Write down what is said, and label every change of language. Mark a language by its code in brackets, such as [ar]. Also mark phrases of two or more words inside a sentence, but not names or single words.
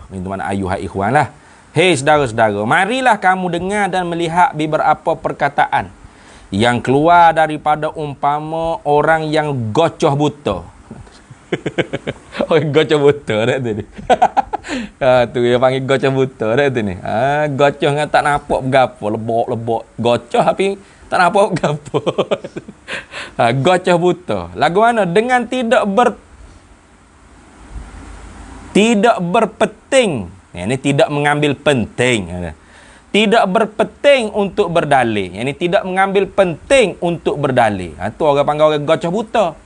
[ms] Itu mana ayuhai ikhwan lah. Hei saudara-saudara, marilah kamu dengar dan melihat beberapa perkataan yang keluar daripada umpama orang yang gocoh buta. Orang gocoh buta dah tu ni. Tu dia panggil gocoh buta dah tu ni. Gocoh dengan tak nampak bergapo, lebok-lebok. Gocoh tapi tak nampak bergapo. Gocoh buta. Lagu mana? Dengan tidak berpeting. Ini tidak mengambil penting. Tidak berpeting untuk berdalil. Ini tidak mengambil penting untuk berdalil. Tu orang panggil orang gocoh buta.